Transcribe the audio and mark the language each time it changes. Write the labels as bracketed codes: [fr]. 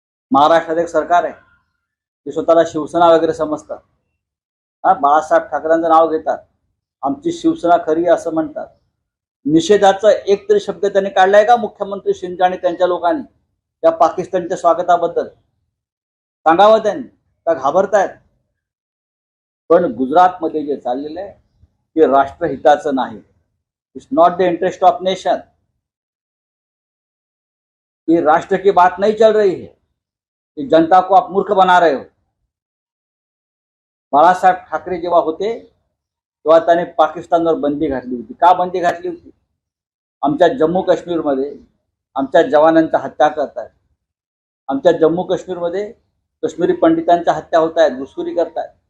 [mr] महाराष्ट्रात एक सरकार आहे ते स्वतःला शिवसेना वगैरे समजतात, हा, बाळासाहेब ठाकरेंचं नाव घेतात, आमची शिवसेना खरी असं म्हणतात. निषेधाचा एक तरी शब्द त्यांनी काढलाय का मुख्यमंत्री शिंदे आणि त्यांच्या लोकांनी त्या पाकिस्तानच्या स्वागताबद्दल? सांगावं त्यांनी, का घाबरतायत? पण गुजरातमध्ये जे चाललेलं आहे ते राष्ट्रहिताचं नाही. [en] It's not the interest of nation. [hi] ये राष्ट्र की बात नहीं चल रही है, ये जनता को आप मूर्ख बना रहे हो. [mr] बाळासाहेब ठाकरे जेव्हा होते तेव्हा त्याने पाकिस्तानवर बंदी घातली होती. का बंदी घातली होती? आमच्या जम्मू काश्मीरमध्ये आमच्या जवानांच्या हत्या करतात, आमच्या जम्मू काश्मीरमध्ये काश्मीरी पंडितांच्या हत्या होत आहेत, घुसखोरी करतात.